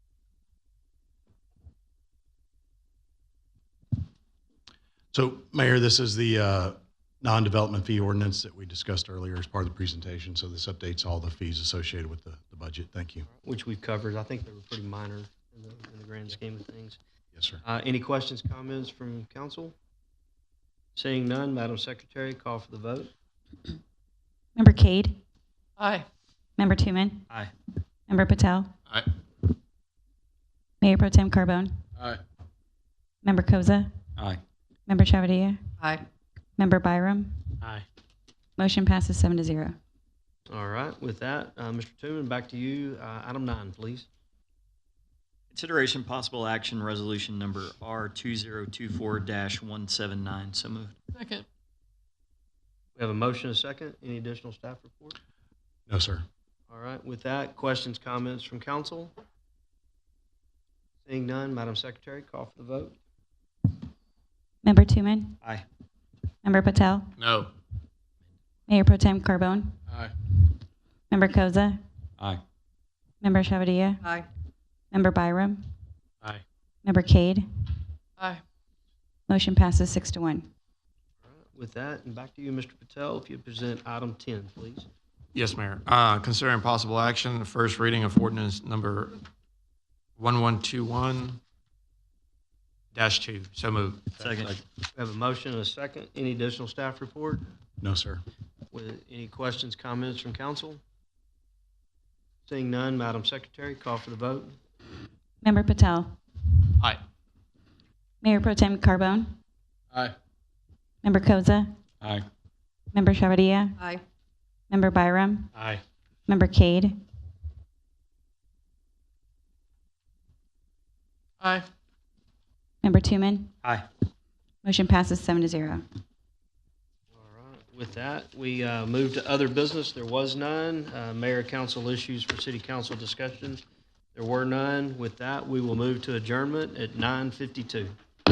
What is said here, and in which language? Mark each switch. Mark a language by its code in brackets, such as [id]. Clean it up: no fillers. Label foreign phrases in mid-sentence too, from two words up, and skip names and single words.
[en] So, Mayor, this is the non-development fee ordinance that we discussed earlier as part of the presentation. So this updates all the fees associated with the budget. Thank you. Which we've covered. I think they were pretty minor in the grand scheme of things. Yes, sir. Any questions, comments from council? Seeing none, Madam Secretary, call for the vote. Member Cade? Aye. Member Tuman? Aye. Member Patel? Aye. Mayor Pro Tem Carbone? Aye. Member Koza? Aye. Member Chavadilla? Aye. Member Byram? Aye. Motion passes 7-0. All right, with that, Mr. Tooman, back to you. Item 9, please. Consideration possible action resolution number R2024-179. So moved. Second. We have a motion, a second. Any additional staff report? No, sir. All right, with that, questions, comments from council? Seeing none, Madam Secretary, call for the vote. Member Tuman? Aye. Member Patel? No. Mayor Pro Tem Carbone? Aye. Member Koza? Aye. Member Chavadilla? Aye. Member Byram? Aye. Member Cade? Aye. Motion passes 6-1. With that, and back to you, Mr. Patel, if you present item 10, please. Yes, Mayor. Considering possible action, the first reading of ordinance number 1121-2. So moved. Second. We have a motion and a second. Any additional staff report? No, sir. With any questions, comments from council? Seeing none, Madam Secretary, call for the vote. Member Patel? Aye. Mayor Pro Tem Carbone? Aye. Member Koza? Aye. Member Chavadilla? Aye. Member Byram? Aye. Member Cade? Aye. Member Tuman? Aye. Motion passes 7-0. All right. With that, we move to other business. There was none. Mayor, council issues for city council discussion. There were none. With that, we will move to adjournment at 9:52.